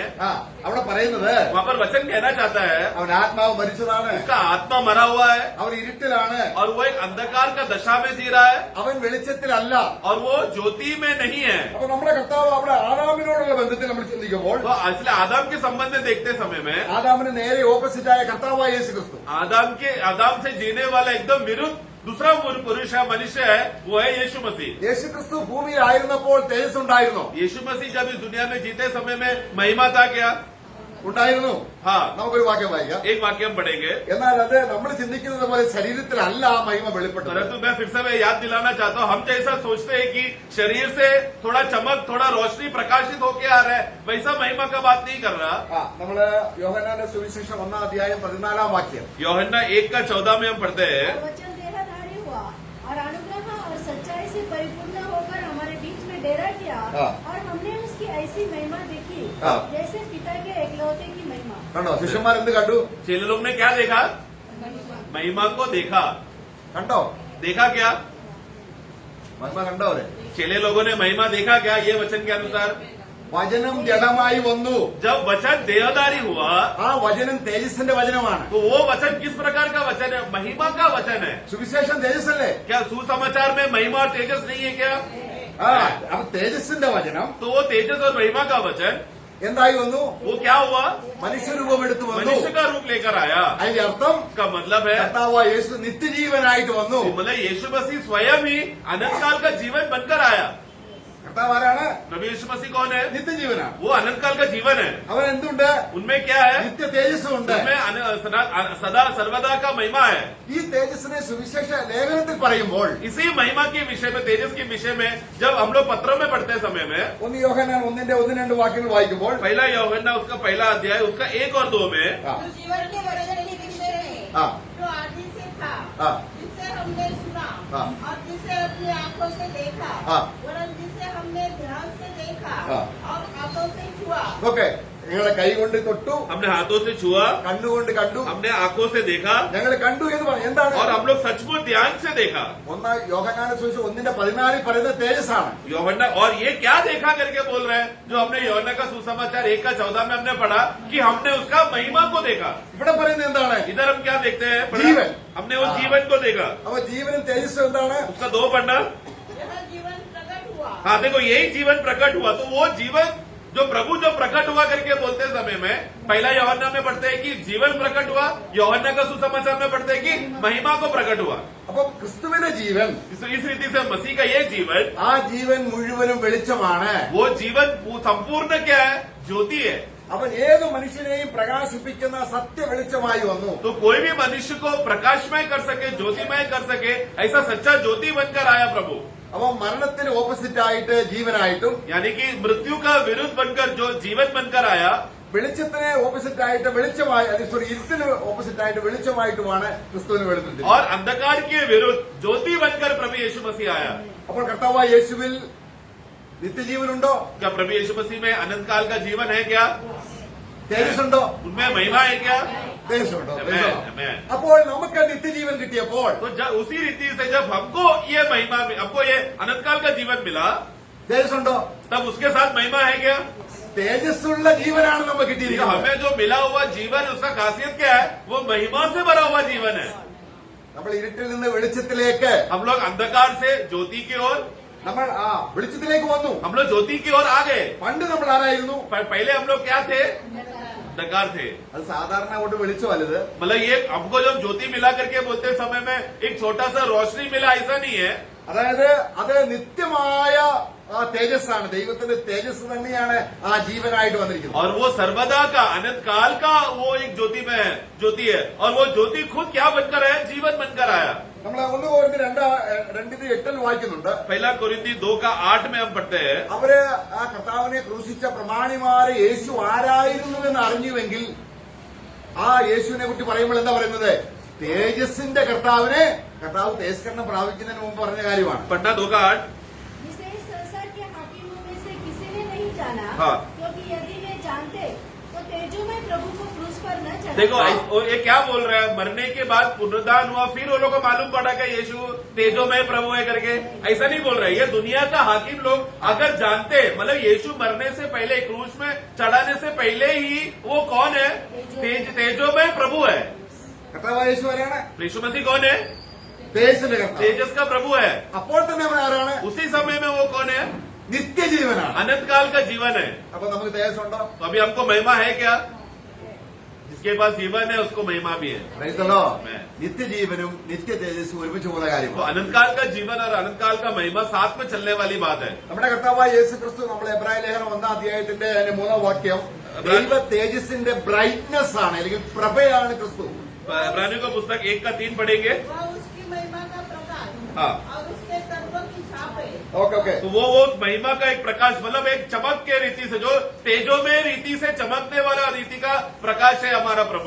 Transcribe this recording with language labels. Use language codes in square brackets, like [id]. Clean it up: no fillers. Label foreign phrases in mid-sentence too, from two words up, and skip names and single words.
[ml] അവിടെ പറയുന്നത് [hi] वहाँ पर वचन कहना चाहता है [ml] അവൻ ആത്മാവ് മരിച്ചതാണ്, [hi] उसका आत्मा मरा हुआ है [ml] അവൻ ഇരുട്ടിലാണ്, [hi] और वो एक अंधकार का दशा में जी रहा है [ml] അവൻ വെളിച്ചത്തിലല്ല. [hi] और वो ज्योति में नहीं है। [ml] അപ്പൊ നമ്മുടെ കർത്താവ് അവിടെ ആദാമിനോടുള്ള ബന്ധത്തിൽ നമ്മൾ ചിന്തിക്കുമ്പോൾ [hi] तो इसलिए आदम के संबंध में देखते समय में [ml] ആദാമിന് നേരെ ഓപ്പോസിറ്റായ കർത്താവായ യേശു ക്രിസ്തു, [hi] आदम से जीने वाला एकदम विरुद्ध दूसरा पुरुष है, मनुष्य है, वो है यीशु मसीह। [ml] യേശു ക്രിസ്തു ഭൂമിയിലായിരുന്നപ്പോൾ തേജസ് ഉണ്ടായിരുന്നോ? [hi] यीशु मसीह जब इस दुनिया में जीते समय में महिमा था क्या? [ml] ഉണ്ടായിരുന്നു. [hi] हाँ, [ml] നമുക്കൊരു വാക്യം വായിക്കാം. [hi] एक वाक्य हम पढ़ेंगे। [ml] എന്നാൽ അത് നമ്മൾ ചിന്തിക്കുന്നത് പോലെ ശരീരത്തിലല്ല ആ മഹിമ വെളിപ്പെട്ടത്. [hi] परंतु मैं फिर से मैं याद दिलाना चाहता हूँ, हम जैसा सोचते हैं कि शरीर से थोड़ा चमक, थोड़ा रोशनी प्रकाशित होके आ रहा है, वैसा महिमा का बात नहीं कर रहा। [ml] നമ്മള് യോഹന്നാന്റെ സുവിശേഷം 1-ാം അധ്യായം 14-ാം വാക്യം, [hi] यूहन्ना 1:14 में हम पढ़ते हैं, और वचन देहधारी हुआ और अनुग्रह और सच्चाई से परिपूर्ण होकर हमारे बीच में डेरा किया, हाँ। और हमने उसकी ऐसी महिमा देखी हाँ। जैसे पिता के एकलौते की महिमा। [ml] കണ്ടോ? ശിഷ്യന്മാർ എന്ത് കണ്ടു? [hi] चेले लोग ने क्या देखा? महिमा को देखा। [ml] കണ്ടോ? [hi] देखा क्या? [ml] മഹിമ കണ്ടോ? അവരെ [hi] चेले लोगों ने महिमा देखा क्या? ये वचन के अनुसार [ml] വചനം ജഡമായി വന്നു. [hi] जब वचन देहधारी हुआ [ml] ആ വചനം തേജസ്സിന്റെ വചനമാണ്. [hi] तो वो वचन किस प्रकार का वचन है? महिमा का वचन है। [ml] സുവിശേഷം തേജസ്സല്ലേ? [hi] क्या सुसमाचार में महिमा और तेजस नहीं है क्या? [ml] അപ്പൊ തേജസ്സിന്റെ വചനം [hi] तो वो तेजस और महिमा का वचन [ml] എന്തായി വന്നു? [hi] वो क्या हुआ? [ml] മനുഷ്യരൂപം എടുത്തു വന്നു. [hi] मनुष्य का रूप लेकर आया। [ml] അതിന്റെ അർത്ഥം [hi] इसका मतलब है [ml] കർത്താവായ യേശു നിത്യജീവനായിട്ട് വന്നു. [hi] मतलब यीशु मसीह स्वयं ही अनंत काल का जीवन बनकर आया। [ml] കർത്താവ് ആരാണ്? [hi] प्रभु यीशु मसीह कौन है? [ml] നിത്യജീവനാണ്. [hi] वो अनंत काल का जीवन है। [ml] അവൻ എന്തുണ്ട്? [hi] उनमें क्या है? [ml] നിത്യ തേജസ്സും ഉണ്ട്. [hi] उनमें सदा सर्वदा का महिमा है। [ml] ഈ തേജസ്സിനെ സുവിശേഷ ലേഖനത്തിൽ പറയുമ്പോൾ [hi] इसी महिमा के विषय में, तेजस के विषय में जब हम लोग पत्रों में पढ़ते समय में [ml] 1 യോഹന്നാൻ 1-2 വാക്യങ്ങൾ വായിക്കുമ്പോൾ [hi] पहला यूहन्ना उसका पहला अध्याय उसका 1 और 2 में ആ, जो जीवन के वचन के विषय है, ആ, जो आदि से था, ആ, जिसे हमने सुना हाँ। और जिसे अपनी आंखों से देखा, हाँ। वरन जिसे हमने ध्यान से देखा हाँ। और हाथों से छुआ। [ml] ഓക്കെ. ഞങ്ങളെ കൈകൊണ്ട് തൊട്ടു, [hi] हमने हाथों से छुआ, [ml] കണ്ണുകൊണ്ട് കണ്ടു, [hi] हमने आंखों से देखा [ml] ഞങ്ങൾ കണ്ടു എന്ന് പറയും. എന്താണ്? [hi] और हम लोग सचमुच ध्यान से देखा। [ml] 1 യോഹന്നാന്റെ സുവിശേഷം 1:14 പറയുന്നത് തേജസ്സാണ്. [hi] यूहन्ना और ये क्या देखा करके बोल रहे हैं? जो हमने यूहन्ना का सुसमाचार 1:14 में हमने पढ़ा कि हमने उसका महिमा को देखा। [ml] ഇവിടെ പറയുന്നത് എന്താണ്? [hi] इधर हम क्या देखते हैं? पढ़ा? जीवन। हमने वो जीवन को देखा। [ml] അപ്പൊ ജീവനും തേജസ്സും എന്താണ്? [hi] उसका 2 पढ़ना। यह जीवन प्रकट हुआ, हाँ देखो, यही जीवन प्रकट हुआ। तो वो जीवन जो प्रभु जो प्रकट हुआ करके बोलते समय में पहला यूहन्ना में पढ़ते हैं कि जीवन प्रकट हुआ, यूहन्ना का सुसमाचार में पढ़ते हैं कि महिमा को प्रकट हुआ। [ml] അപ്പൊ ക്രിസ്തുവിന്റെ ജീവൻ, [hi] इस रीति से मसीह का ये जीवन, [ml] ആ ജീവൻ മുഴുവനും വെളിച്ചമാണ്. [hi] वो जीवन संपूर्ण क्या है? ज्योति है। [ml] അവൻ ഏത് മനുഷ്യനെയും പ്രകാശിപ്പിക്കുന്ന സത്യ വെളിച്ചമായി വന്നു. [hi] तो कोई भी मनुष्य को प्रकाशमय कर सके, ज्योतिमय कर सके, ऐसा सच्चा ज्योति बनकर आया प्रभु। [ml] അപ്പൊ മരണത്തിന് ഓപ്പോസിറ്റ് ആയിട്ട് ജീവനായിട്ടും, [hi] यानी कि मृत्यु का विरुद्ध बनकर जो जीवन बनकर आया, [ml] വെളിച്ചത്തിന് ഓപ്പോസിറ്റ് ആയിട്ട് വെളിച്ചമായി, സോറി, ഇരുട്ടിന് ഓപ്പോസിറ്റ് ആയിട്ട് വെളിച്ചമായിട്ടുമാണ് ക്രിസ്തുവിന് വെളിപ്പെടുത്തിയത്. [hi] और अंधकार के विरुद्ध ज्योति बनकर प्रभु यीशु मसीह आया। [ml] അപ്പോൾ കർത്താവായ യേശുവിൽ നിത്യജീവനുണ്ടോ? [hi] क्या प्रभु यीशु मसीह में अनंत काल का जीवन है क्या? [ml] തേജസ്സുണ്ടോ? उनमें महिमा है क्या? തേജസ്സുണ്ടോ? [en] Amen, amen. [ml] അപ്പോൾ നമുക്ക് നിത്യജീവൻ കിട്ടിയപ്പോൾ [hi] तो उसी रीति से जब हमको ये महिमा, हमको ये अनंत काल का जीवन मिला, [ml] തേജസ്സുണ്ടോ? [hi] तब उसके साथ महिमा है क्या? [ml] തേജസ്സുള്ള ജീവനാണ് നമുക്ക് [hi] तो [ml] കിട്ടിയിരിക്കുന്നത്. [hi] हमें जो मिला हुआ जीवन, उसका खासियत क्या है? वो महिमा से भरा हुआ जीवन है। [ml] നമ്മൾ ഇരുട്ടിൽ നിന്ന് വെളിച്ചത്തിലേക്ക്, [hi] हम लोग अंधकार से ज्योति की ओर, [ml] നമ്മൾ വെളിച്ചത്തിലേക്ക് വന്നു. [hi] हम लोग ज्योति की ओर आ गए। [ml] പണ്ട് നമ്മൾ ആരായിരുന്നു? [hi] पहले हम लोग क्या थे? अंधकार थे। [ml] അത് സാധാരണ കൊണ്ട് വെളിച്ചമല്ലത്. मतलब ये हमको जब ज्योति मिला करके बोलते समय में एक छोटा सा रोशनी मिला, ऐसा नहीं है। അതായത് അത് നിത്യമായ ആ തേജസ്സാണ്. ദൈവത്തിന്റെ തേജസ് തന്നെയാണ് ആ ജീവനായിട്ട് വന്നിരിക്കുന്നത്. [hi] और वो सर्वदा का, अनंत काल का वो एक ज्योति में है, ज्योति है। और वो ज्योति खुद क्या बनकर आया? जीवन बनकर आया। [ml] നമ്മൾ 1 Corinthians 2:8 വായിക്കുന്നുണ്ട്. [hi] पहला कोरिन्थी 2:8 में हम पढ़ते हैं, [ml] അവര് ആ കർത്താവിനെ ക്രൂശിച്ച പ്രമാണിമാരെ യേശു ആരായിരുന്നുവെന്ന് അറിഞ്ഞുവെങ്കിൽ ആ യേശുവിനെ കുറിച്ച് പറയുമ്പോൾ എന്താ പറയുന്നത്? തേജസ്സിന്റെ കർത്താവിനെ, കർത്താവ് തേജസ്കരണം പ്രാപിക്കുന്നതിന് മുമ്പ് പറഞ്ഞ കാര്യമാണ്. [hi] पढ़ना 2:8। जिसे इस संसार के हाकिमों में से किसी ने नहीं जाना, हाँ। क्योंकि यदि वे जानते तो तेजोमय प्रभु को क्रूस पर न चढ़ाते। देखो ये क्या बोल रहा है, मरने के बाद पुनरुत्थान हुआ, फिर वो लोग को मालूम पड़ा कि यीशु तेजोमय प्रभु है करके। ऐसा नहीं बोल रहे, ये दुनिया का हाकिम लोग अगर जानते, मतलब यीशु मरने से पहले, क्रूस में चढ़ाने से पहले ही वो कौन है, तेजोमय प्रभु है। [ml] കർത്താവായ യേശു ആരാണ്? [hi] यीशु मसीह कौन है? [ml] തേജസ്സിന്റെ കർത്താവ്. [hi] तेजस का प्रभु है। [ml] അപ്പോൾ തന്നെ അവൻ ആരാണ്? [hi] उसी समय में वो कौन है? [ml] നിത്യജീവനാണ്. [hi] अनंत काल का जीवन है। [ml] അപ്പൊ നമുക്ക് തേജസ് ഉണ്ടോ? [hi] तो अभी हमको महिमा है क्या? जिसके पास जीवन है उसको महिमा भी है। [en] Praise the Lord. Amen. [ml] നിത്യജീവനും നിത്യ തേജസ്സും ഒരുമിച്ച് പോകുന്ന [hi] तो [ml] കാര്യമാണ്. [hi] अनंत काल का जीवन और अनंत काल का महिमा साथ में चलने वाली बात है। [ml] നമ്മുടെ കർത്താവായ യേശു ക്രിസ്തു നമ്മുടെ എബ്രായ ലേഖനം 1-ാം അധ്യായത്തിന്റെ 3-ാം വാക്യം, ദൈവ തേജസ്സിന്റെ ബ്രൈറ്റ്നെസ് ആണ്, അല്ലെങ്കിൽ പ്രഭയാണ് ക്രിസ്തു. [hi] इब्रानियों का पुस्तक 1:3 पढ़ेंगे। वह उसकी महिमा का प्रकाश हाँ। और उसके तत्व की छाप है। [en] okay okay. [hi] तो वो महिमा का एक प्रकाश, मतलब एक चमक के रीति से, जो तेजो में रीति से चमकने वाला रीति का प्रकाश है हमारा प्रभु।